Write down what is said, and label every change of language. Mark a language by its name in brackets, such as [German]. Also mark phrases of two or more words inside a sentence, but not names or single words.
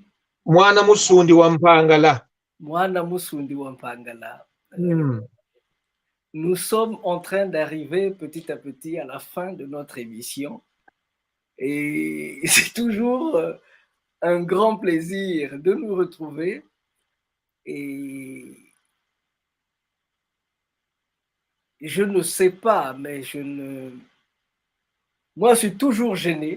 [Kongo] Mwana Musundi wa Mpangala. Mwana Musundi wa Mpangala. [French] Nous sommes en train d'arriver petit à petit à la fin de notre émission. Et c'est toujours un grand plaisir de nous retrouver. Et je ne sais pas, mais moi, je suis toujours gêné.